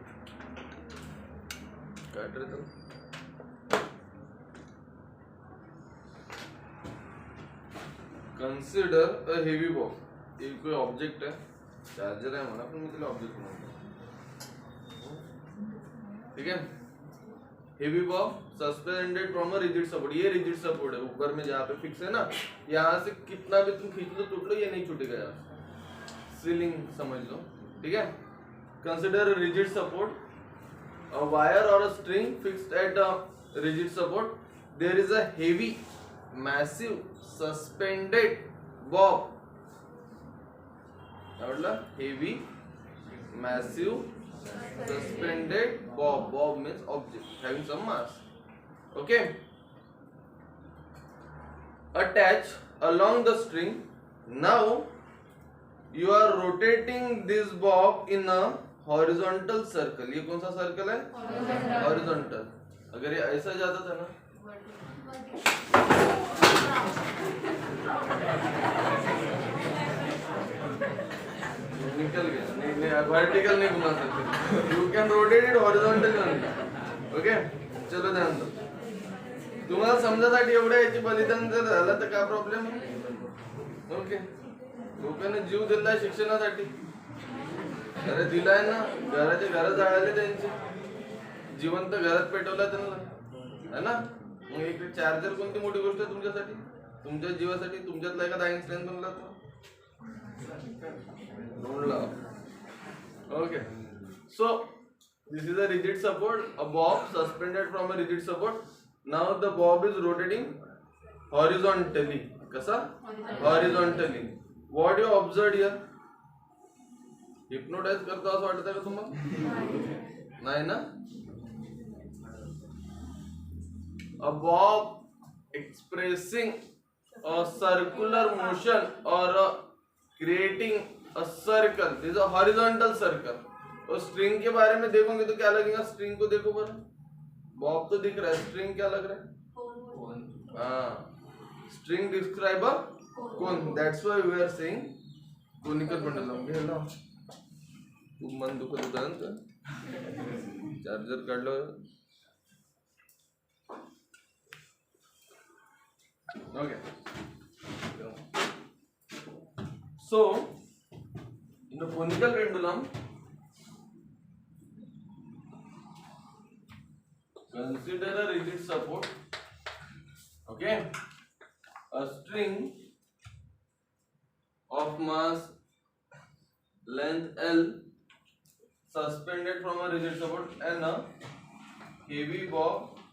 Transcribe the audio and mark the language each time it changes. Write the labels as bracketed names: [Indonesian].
[Hindi] काट रहे तो [English] Consider a heavy box. [Marathi] एक कोई ऑब्जेक्ट आहे, चार्जर आहे म्हणा, पण मी त्याला ऑब्जेक्ट म्हणतो. [Hindi] ठीक है. [English] Heavy box suspended from a rigid support. [Hindi] ये रिजिड सपोर्ट है, ऊपर में जहाँ पे फिक्स है ना, यहाँ से कितना भी तुम खींच लो टूट लो, ये नहीं छूटेगा यार. सीलिंग समझ लो. ठीक है. [English] Consider rigid support. A wire or a string fixed at a rigid support. There is a heavy, massive, suspended bob. Heavy, massive, suspended bob. Bob means object having some mass. Okay. Attach along the string. Now you are rotating this bob in a horizontal circle. [Hindi] ये कौन सा circle है? Horizontal. अगर ये ऐसा जाता था ना, निकल गया. नहीं वर्टिकल नहीं घुमा सकते. [English] You can rotate it horizontal only. Okay. [Hindi] चलो ध्यान दो. [Marathi] तुम्हाला समजासाठी एवढ्या याची बलिदान जर झालं तर काय प्रॉब्लेम? ओके. लोकांनी जीव दिलाय शिक्षणासाठी. अरे दिलाय ना, घराचे घर जाळले त्यांचे, जिवंत घरात पेटवला त्यांना, है ना. मग एक चार्जर कोणती मोठी गोष्ट आहे तुमच्यासाठी, तुमच्या जीवासाठी? तुमच्यातला एखादा आइन्स्टाईन बनला तो ढूंढला. [English] Okay. So this is a rigid support, a bob suspended from a rigid support. Now the bob is rotating horizontally. कसा? Horizontally. What you observe here? [Marathi] Hypnotise करतो असं वाटतं का तुम्हाला? नाही ना. [English] A bob expressing a circular motion और creating a circle. This a horizontal circle. [Hindi] और स्ट्रिंग के बारे में देखोगे तो क्या लगेगा? स्ट्रिंग को देखो पर, बॉब तो दिख रहा है, स्ट्रिंग क्या लग रहा है? [English] हाँ, string describe a cone. That's why we are saying conical pendulum. [Marathi] खूप मन दुखत होतं ना, चार्जर काढलं. [English] Okay. So in the conical pendulum, consider a rigid support. Okay. A string of mass length L suspended from a rigid support and a heavy bob okay.